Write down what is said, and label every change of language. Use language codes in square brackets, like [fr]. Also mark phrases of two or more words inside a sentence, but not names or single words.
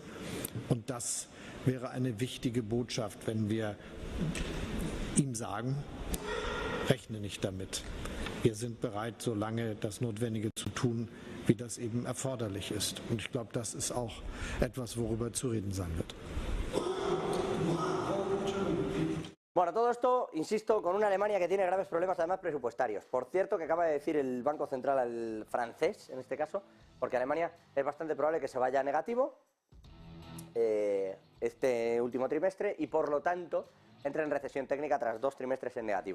[de] Und das wäre eine wichtige Botschaft, wenn wir ihm sagen, rechne nicht damit. Wir sind bereit, so lange das Notwendige zu tun, wie das eben erforderlich ist. Und ich glaube, das ist auch etwas, worüber zu reden sein wird. [es] Bueno, todo esto, insisto, con una Alemania que tiene graves problemas además presupuestarios. Por cierto, que acaba de decir el Banco Central francés, en este caso, porque Alemania es bastante probable que se vaya a negativo este último trimestre y por lo tanto entre en recesión técnica tras 2 trimestres en negativo.